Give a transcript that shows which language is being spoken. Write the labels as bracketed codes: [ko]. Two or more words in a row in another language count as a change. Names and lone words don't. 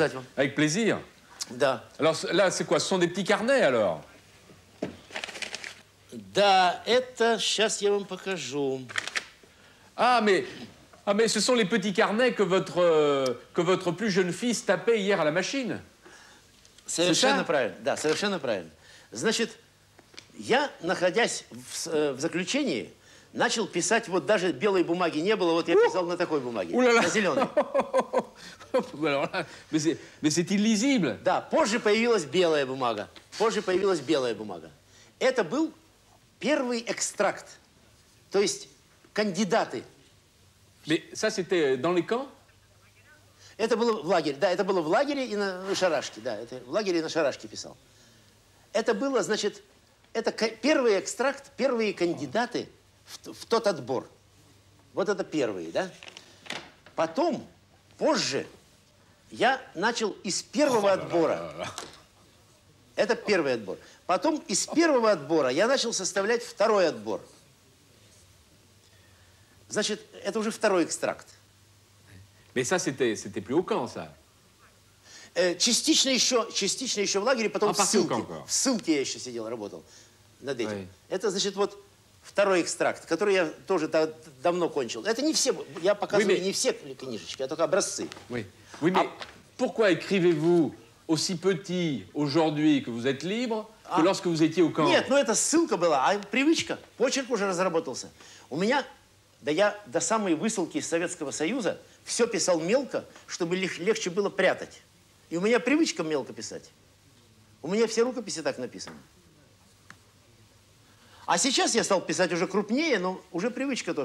[fr] Avec plaisir. Alors là, c'est quoi? Ce sont des petits carnets, alors? Ah, mais ce sont les petits carnets que votre plus jeune fils tapait hier à la machine. [ru] Совершенно правильно. Да, совершенно правильно. Значит, я, находясь в заключении, начал писать, вот даже белой бумаги не было, вот я писал на такой бумаге, на зеленой. [fr] Mais c'est illisible. [ru] Да, позже появилась белая бумага. Позже появилась белая бумага. Это был первый экстракт, то есть кандидаты. [fr] Mais ça, c'était dans les camps? [ru] Это было в лагере, да, это было в лагере и на Шарашке, да, это в лагере и на Шарашке писал. Это было, значит, это первый экстракт, первые кандидаты в тот отбор. Вот это первые, да. Потом, позже, я начал из первого отбора. Это первый отбор. Потом из первого отбора я начал составлять второй отбор. Значит, это уже второй экстракт. [fr] Mais ça, c'était plus au camp, ça. [ru] Частично еще в лагере, потом в ссылке. В ссылке я еще сидел, работал над этим. [fr] Oui. [ru] Это, значит, вот второй экстракт, который я тоже давно кончил. Это не все, я показываю [fr] oui, mais... [ru] не все книжечки, а только образцы. [fr] Oui, oui mais pourquoi écrivez-vous aussi petit aujourd'hui que vous êtes libre que lorsque vous étiez au camp? [ru] Нет, ну это ссылка была, а привычка. Почерк уже разработался. У меня... Да я до самой высылки из Советского Союза все писал мелко, чтобы легче было прятать. И у меня привычка мелко писать. У меня все рукописи так написаны. А сейчас я стал писать уже крупнее, но уже привычка тоже.